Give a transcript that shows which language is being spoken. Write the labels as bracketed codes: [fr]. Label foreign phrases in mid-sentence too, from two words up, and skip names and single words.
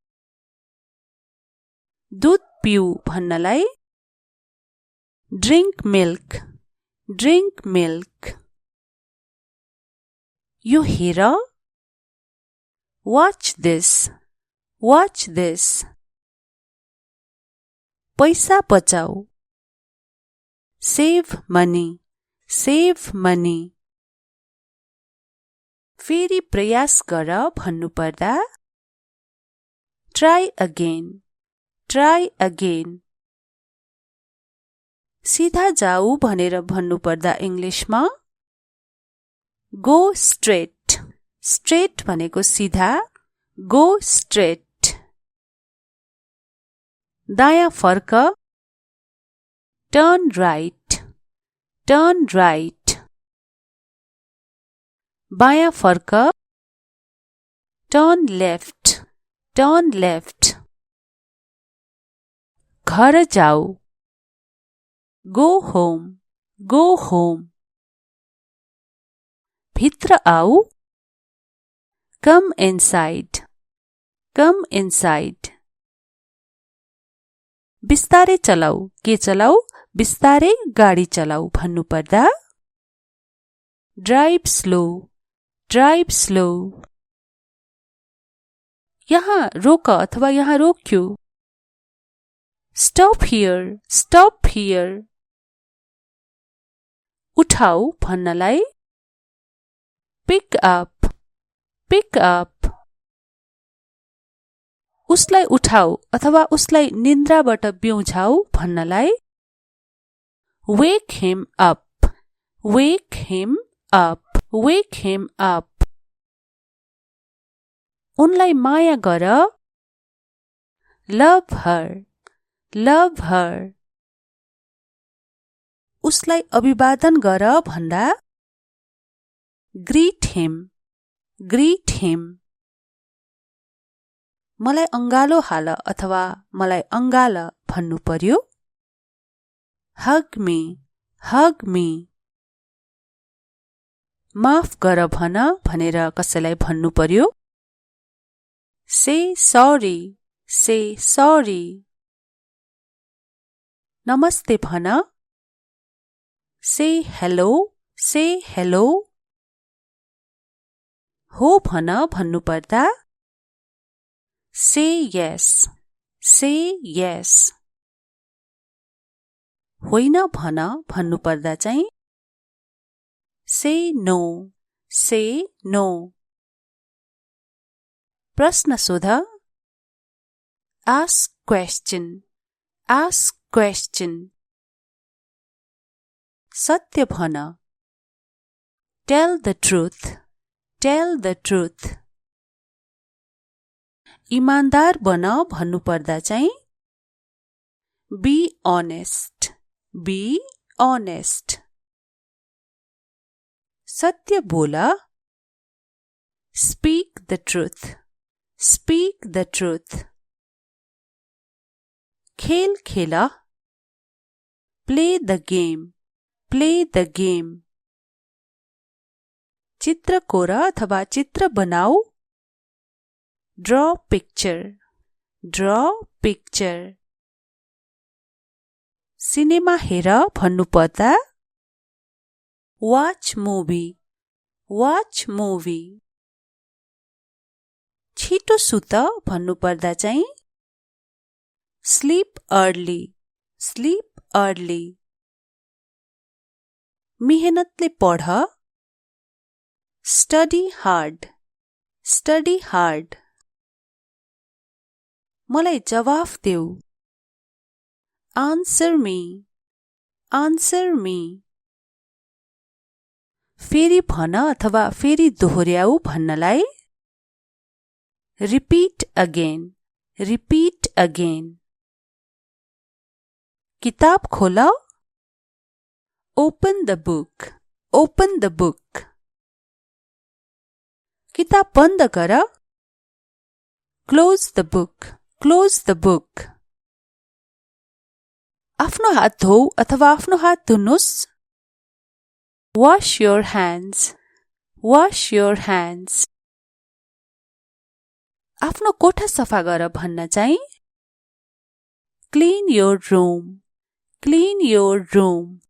[ne] दूध पिऊ भन्नलाई [en] drink milk, drink milk. [ne] यो हेर, [en] watch this, watch this. [ne] पैसा बचाऊ, [en] save money, save money. [ne] फेरि प्रयास गर भन्नुपर्दा [en] try again, try again. [ne] सिधा जाऊ भनेर भन्नुपर्दा इंग्लिशमा [en] go straight, [ne] straight भनेको सिधा, [en] go straight. [ne] दायाँ फर्क [en] turn right, turn right. [ne] बायाँ फर्क [en] turn left, turn left. [ne] घर जाऊ [en] go home, go home. [ne] भित्र आऊ [en] come inside, come inside. [ne] बिस्तारै चलाऊ, के चलाऊ? बिस्तारै गाडी चलाऊ भन्नुपर्दा [en] drive slow, drive slow. [ne] यहाँ रोक अथवा यहाँ रोक्यो [en] stop here, stop here. [ne] उठाऊ भन्नलाई [en] pick up, pick up. [ne] उसलाई उठाऊ अथवा उसलाई निन्द्राबाट बिउझाऊ भन्नलाई [en] wake him up, wake him up, [ne] wake him up. उनलाई माया गर [en] love her, love her. [ne] उसलाई अभिवादन गर भन्दा [en] greet him, greet him. [ne] मलाई अंगालो हाल अथवा मलाई अंगाल भन्नु पर्यो [en] hug me, hug me. [ne] माफ गर भन भनेर कसैलाई भन्नु पर्यो [en] say sorry, say sorry. [ne] नमस्ते भन [en] say hello, say hello. [ne] हो भन भन्नुपर्दा [en] say yes, say yes. [ne] होइन भन भन्नुपर्दा चाहिँ [en] say no, say no. [ne] प्रश्न सोध [en] ask question, ask question. [ne] सत्य भन [en] tell the truth, tell the truth. [ne] इमानदार बन भन्नुपर्दा चाहिँ [en] be honest, be honest. [ne] सत्य बोल [en] speak the truth, speak the truth. [ne] खेल खेल [en] play the game, play the game. [ne] चित्र कोर अथवा चित्र बनाऊ [en] draw picture, draw picture. [ne] सिनेमा हेर भन्नुपर्दा [en] watch movie, watch movie. [ne] छिटो सुत भन्नुपर्दा चाहिँ [en] sleep early, sleep early. [ne] मेहनतले पढ [en] study hard, study hard. [ne] मलाई जवाफ देऊ [en] answer me, answer me. [ne] फेरि भन अथवा फेरि दोहोर्याऊ भन्नलाई [en] repeat again, repeat again. [ne] किताब खोल [en] open the book, open the book. [ne] किताब बन्द गर [en] close the book, close the book. [ne] आफ्नो हात धोऊ अथवा आफ्नो हात धुनुस् [en] wash your hands, wash your hands. [ne] आफ्नो कोठा सफा गर भन्न चाहिँ [en] clean your room, clean your room.